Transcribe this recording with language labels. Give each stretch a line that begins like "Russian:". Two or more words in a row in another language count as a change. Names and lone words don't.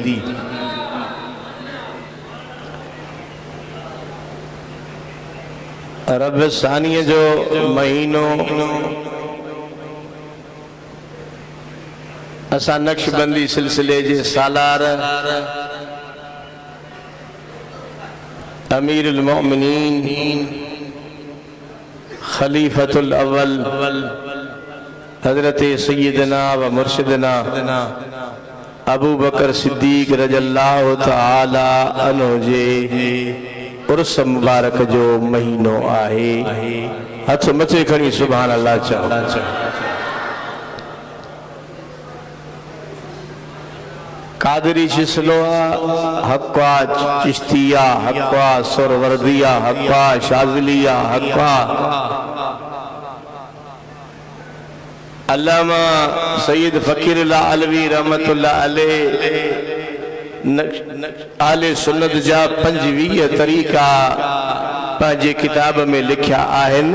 Sindhi: रब सानीअ जो महीनो असां नक्शबंदी सिलसिले जे सालार
Arabic: أمير المؤمنين خليفة الأول
Sindhi: हज़रत सय्यदना व मुर्शिदना अबू बकर सिद्दीक़
Arabic: رضي الله تعالى عنه
Sindhi: जे उर्स मुबारक जो महीनो आहे। हथ मथे खणी
Arabic: سبحان الله
Sindhi: चओ। कादरी सिलसिला हक़्क़ा चिश्तिया हक़्क़ा सुरवर्दिया हक़्क़ा शाज़िलिया हक़्क़ा अल्लामा सैयद फ़कीरुल्लाह अलवी
Arabic: رحمة الله عليه
Sindhi: आले सुन्नत जा 25 तरीक़ा पंहिंजे किताब में लिखिया आहिनि।